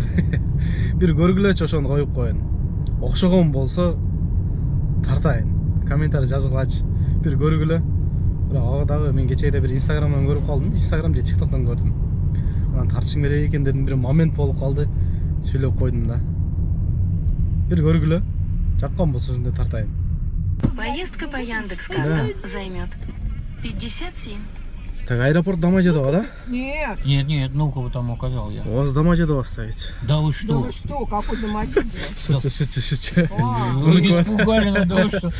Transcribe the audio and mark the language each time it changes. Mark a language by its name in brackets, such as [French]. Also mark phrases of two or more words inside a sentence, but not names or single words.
[Kyrgyz] Бир көргүлөчү, ошону коюп коеюн. Окшогон болсо тартайын. Комментарий жазгылачы. Бир көргүлө. Бирок ага дагы мен кечеде бир Instagramдан көрүп калдым. Instagram же TikToктон көрдүм. Анан тартышың керек экен дедим, бир момент болуп калды. Сүйлөп койдум да. Бир көргүлө. Жаккан болсо ошондой тартайын. [Russian] Поездка по Яндекс.Картам займет 57. Так, аэропорт Домодедово, да? Нет. Нет, ну кого там указал я. У вас Домодедово стоит. Да вы Да что? вы что, какой Домодедово? Шучу. Вы испугали, да вы что?